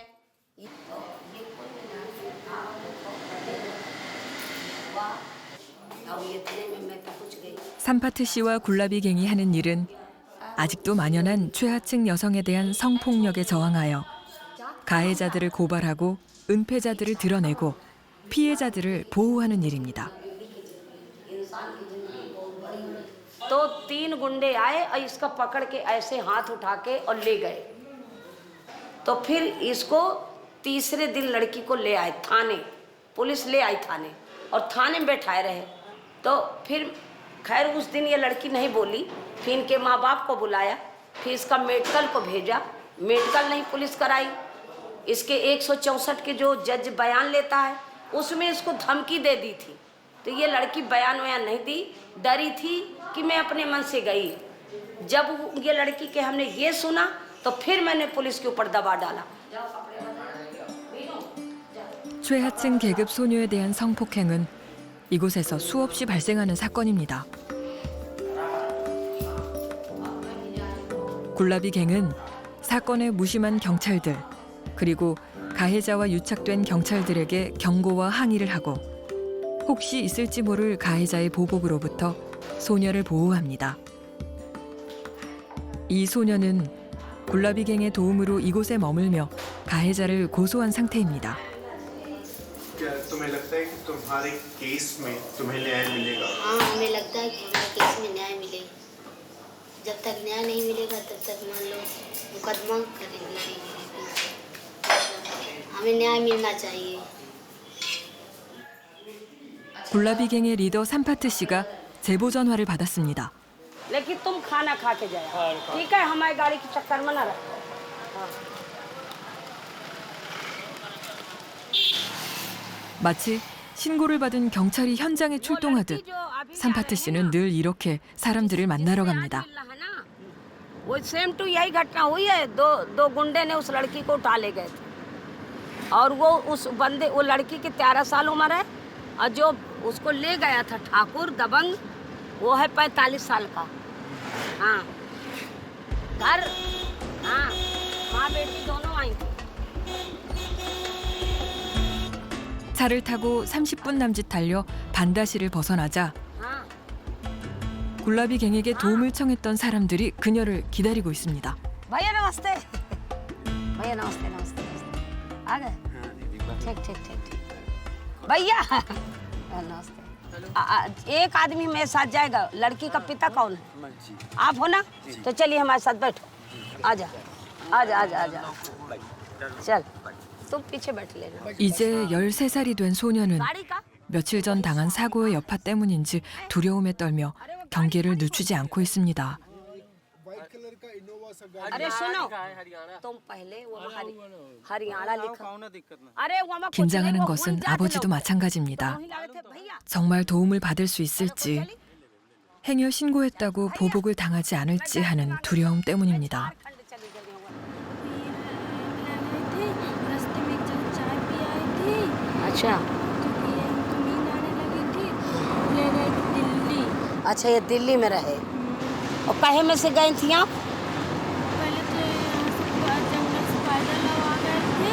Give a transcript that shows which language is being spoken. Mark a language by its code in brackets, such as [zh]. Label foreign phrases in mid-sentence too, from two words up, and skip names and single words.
[ko] 삼파트 씨와 굴라비 갱이 하는 일은 아직도 만연한 최하층 여성에 대한 성폭력에 저항하여 가해자들을 고발하고 은폐자들을 드러내고 피해자들을 보호하는 일입니다. [hi] तो 3 गुंडे आए और इसका पकड़ के ऐसे हाथ उठा के और ले गए तो फिर इसको तीसरे दिन लड़की को ले आए थाने पुलिस ले आई थाने और थाने में बैठाए रहे तो फिर खैर उस दिन ये लड़की नहीं बोली फिर इनके माँ बाप को बुलाया फिर इसका मेडिकल को भेजा मेडिकल नहीं पुलिस कराई इसके 164 के जो जज बयान लेता है उसमें इसको धमकी दे दी थी तो ये लड़की बयान वयान नहीं दी डरी थी कि मैं अपने मन से गई जब ये लड़की के हमने ये सुना तो फिर मैंने पुलिस के ऊपर दबाव डाला. [ko] 최하층 계급 소녀에 대한 성폭행은 이곳에서 수없이 발생하는 사건입니다. 굴라비 갱은 사건에 무심한 경찰들 그리고 가해자와 유착된 경찰들에게 경고와 항의를 하고 혹시 있을지 모를 가해자의 보복으로부터 소녀를 보호합니다. 이 소녀는 굴라비 갱의 도움으로 이곳에 머물며 가해자를 고소한 상태입니다. [hi] क्या तुम्हें लगता है कि तुम्हारे केस में तुम्हें न्याय मिलेगा? हाँ हमें लगता है कि हमारे केस में न्याय मिलेगा जब तक न्याय नहीं मिलेगा तब तक मान लो मुकदमा करेंगे हमें न्याय मिलना चाहिए. [ko] 굴라비 갱의 리더 삼파트 씨가 제보 전화를 받았습니다. [hi] लेकिन तुम खाना खा के जाए ठीक है हमारी गाड़ी की चक्कर में ना रहो. [ko] 마치 신고를 받은 경찰이 현장에 출동하듯 삼파트 씨는 늘 이렇게 사람들을 만나러 갑니다. [hi] वो [en] same to [hi] यही घटना हुई है दो गुंडे ने उस लड़की को उठा ले गए थे और वो उस बंदे वो लड़की की 13 साल उम्र है और जो उसको ले गया था ठाकुर दबंग वो है 45 साल का. हाँ घर हाँ माँ बेटी दोनों आई थी. [ko] 차를 타고 30분 남짓 달려 반다시를 벗어나자 [hi] हाँ [ko] 굴라비 갱에게 도움을 청했던 사람들이 그녀를 기다리고 있습니다. [hi] भैया नमस्ते भैया नमस्ते नमस्ते नमस्ते आ गए ठीक ठीक ठीक ठीक भैया नमस्ते एक आदमी मेरे साथ जाएगा लड़की का पिता कौन है आप हो ना तो चलिए हमारे साथ बैठो आजा आजा आजा आजा चल तुम पीछे बैठ लेना. [ko] 이제 13살이 된 소녀는 [hi] गाड़ी का [ko] 며칠 전 당한 사고의 여파 때문인지 두려움에 떨며 경계를 늦추지 않고 있습니다. [hi] अरे सुनो, तुम पहले वो हरियाणा लिखो। अरे वो [ko] 긴장하는 것은 아버지도 마찬가지입니다. 정말 도움을 받을 수 있을지, 행여 신고했다고 보복을 당하지 않을지 하는 두려움 때문입니다. [hi] रास्ते में एक जगह चाय पी आई थी, अच्छा तो ये हमको नींद आने लगी थी, ले गए दिल्ली। अच्छा, ये दिल्ली में रहे और कहे में से गई थी आप? पहले तो यहाँ से जंगल से पैदल आ गए थे,